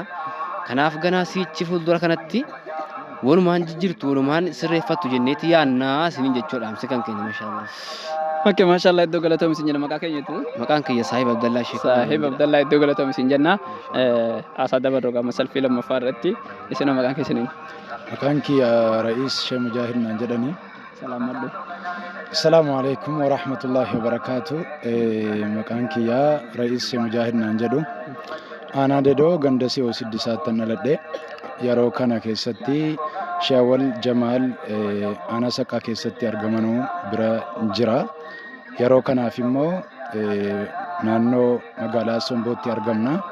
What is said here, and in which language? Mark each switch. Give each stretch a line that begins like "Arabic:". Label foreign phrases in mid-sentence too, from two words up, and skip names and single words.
Oromo: Kanaaf ganaa siichi fuuldura kanatti walumaan jijjiirtu walumaan sirreeffattu jenneeti yaannaa isiniin jechuudha amsi kan keenya maashaallah. Oke maashaallah iddoo galatoom isin jenna maqaa keenyatu. Maqaan kiyya Saahib Abdallah Sheekh. Saahib Abdallah iddoo galatoom isin jenna. Asaa dabaroo gama salfii lammaffaa irratti isin maqaan keessanii. Maqaan kiyya Ra'iis Sheekh Mujaahid naan jedhani. Salaamadhu.
Arabic: السلام عليكم ورحمة الله وبركاته.
Oromo: Maqaan kiyya Ra'iis Sheekh Mujaahid naan jedhu. Aanaa Dedoo ganda si'oo siddisaattan dhaladhe yeroo kana keessatti Shawwal Jamaal aanaa Saqqaa keessatti argamanuu bira jira. Yeroo kanaaf immoo naannoo magaalaa Sombootti argamna.